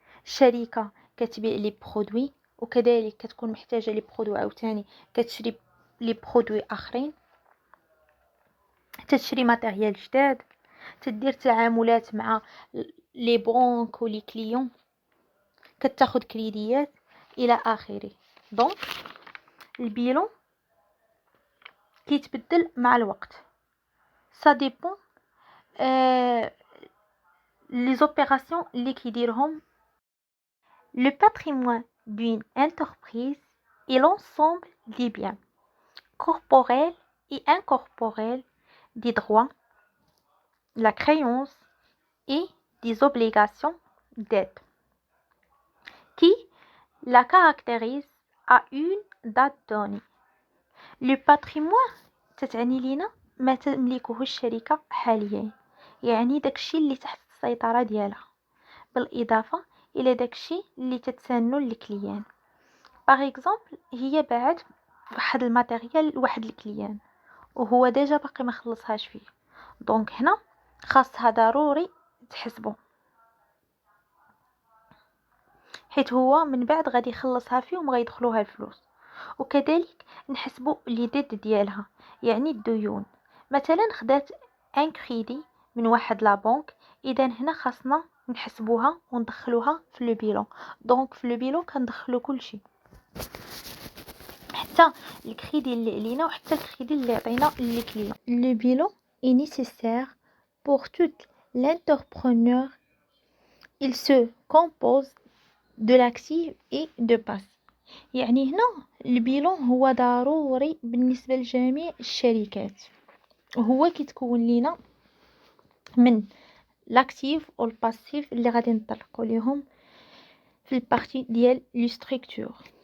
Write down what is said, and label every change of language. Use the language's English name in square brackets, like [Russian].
[Arabic] الشركه كتبيع لي برودوي وكذلك كتكون محتاجه لي برودوي عاوتاني كتشري لي برودوي اخرين، تشري ماتيريال جداد، تدير تعاملات مع لي بنك ولي كليون، كتاخد كريديات الى اخره. دونك البيلون كيتبدل مع الوقت، [French] ça dépend les opérations [Arabic] اللي كيديرهم. [French] Le patrimoine d'une entreprise est l'ensemble des biens corporels et incorporels, des droits, la créance et des obligations dette qui la caractérisent à une date donnée. [Arabic] Le patrimoine تتعني لينا ما تملكه الشركة حاليا، يعني داكشي اللي تحت السيطرة ديالها، بالإضافة إلى داكشي اللي تتسنو للكليان. باغ اكزومبل هي باعت واحد الماتيريال لواحد الكليان وهو ديجا باقي ما خلصهاش فيه، دونك هنا خاصها ضروري تحسبه، حيت هو من بعد غادي يخلصها فيهم غيدخلوها الفلوس. وكذلك نحسبوا لي ديد ديالها، يعني الديون. مثلا خدات ان كريدي من واحد لا بنك، اذا هنا خاصنا نحسبوها وندخلوها في لو بيلون. دونك في لو بيلون كندخلو كلشي، حتى الكريدي اللي علينا وحتى الكريدي اللي عطينا للكليون. [French] لو بيلون est nécessaire pour tout l'entrepreneur. Il se compose de l'actif et de passif. [Arabic] يعني هنا البيلون هو ضروري بالنسبة لجميع الشركات، وهو كيتكون لينا من لاكتيف والباسيف اللي غادي نطرقوا ليهم في البارتي ديال لي ستركتور.